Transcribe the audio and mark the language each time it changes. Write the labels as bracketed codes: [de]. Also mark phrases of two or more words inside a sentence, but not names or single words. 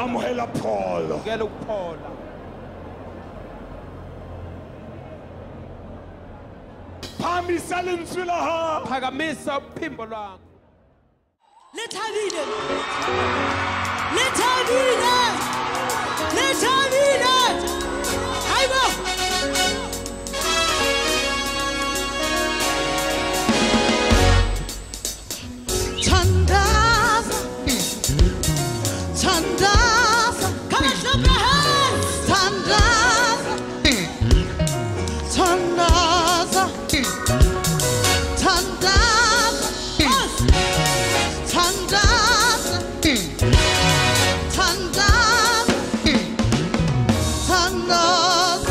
[st] Amuhela pholo. [zu] amukela ukuphola [st] Phamisa lentswe la hao. [zu] phakamisa uphimbo lwakho [st] Lethabile. Lethabile. [zu] Lethabile. Hayibo. Tandaza. Tandaza. [en] Come on, clap your hands. [zu] Tandaza. Tandaza. Tandaza. Yes. Tandaza. Tandaza. Tandaza.